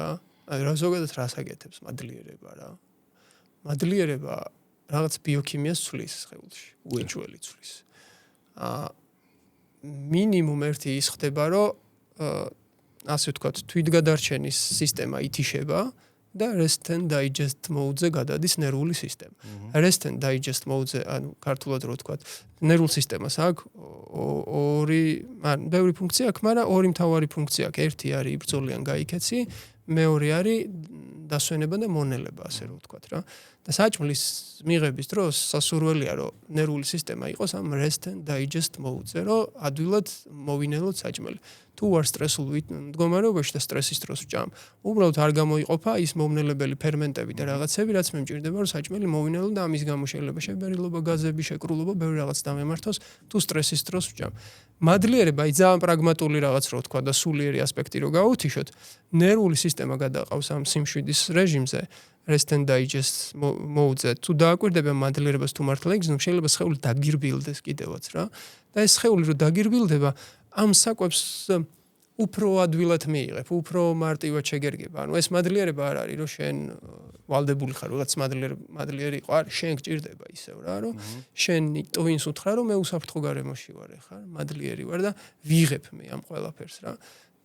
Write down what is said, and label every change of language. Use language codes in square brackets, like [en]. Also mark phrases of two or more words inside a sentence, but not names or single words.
[ka] აი რა ზოგადად რას აკეთებს მადლიერება რა. მადლიერება რაღაც ბიოქიმიას ცვლის სხეულში, უეჭველი ცვლის. მინიმუმ ერთი ის ხდება, რომ ასე ვთქვათ, თვითგადარჩენის სისტემა ითიშება და [en] rest and digest mode- [ka] ზე გადადის ნერვული სისტემა. [en] Rest and digest mode- [ka] ზე, ანუ ქართულად რო ვთქვათ, ნერვულ სისტემას აქვს ბევრი ფუნქცია აქვს, მაგრამ ორი მთავარი ფუნქცია აქვს. ერთი არის იბრძოლიან გაიქეცი, მეორე არის დასვენება და მონელება, ასე რო ვთქვათ რა. და საჭმლის მიღების დროს სასურველია რომ ნერვული სისტემა იყოს ამ [en] rest and digest mode- [ka] ზე, რომ ადვილად მოვინელოთ საჭმელი. თუ ვარ სტრესულ მდგომარეობაში და სტრესის დროს ვჭამ, უბრალოდ არ გამოიყოფა ის მომნელებელი ფერმენტები და რაღაცები, რაც მე მჭირდება რომ საჭმელი მოვინელო და ამის გამო შეიძლება შებერილობა, გაზები, შეკრულობა, ბევრი რაღაც დამემართოს, თუ სტრესის დროს ვჭამ. მადლიერება აი ძალიან პრაგმატული რაღაც რო ვთქვა და სულიერი ასპექტი რო გავუთიშოთ, ნერვული სისტემა გადაყავს ამ სიმშვიდის რეჟიმზე. [en] Rest and digest mode- [ka] ზე თუ დააკვირდება მადლიერებას თუ მართლა იგრძნო, შეიძლება სხეული დაგირბილდეს კიდევაც რა. და ეს სხეული რო დაგირბილდება, ამ საკვებს უფრო ადვილად მიიღებ, უფრო მარტივად შეგერგება. ანუ ეს მადლიერება არ არის, რომ შენ ვალდებული ხარ, რაღაც მადლიერი ყარ, შენ გჭირდება ისევ რა, რომ შენ ტვინს უთხრა, რომ მე უსაფრთხო გარემოში ვარ ხარ, მადლიერი ვარ და ვიღებ მე ამ ყველაფერს რა.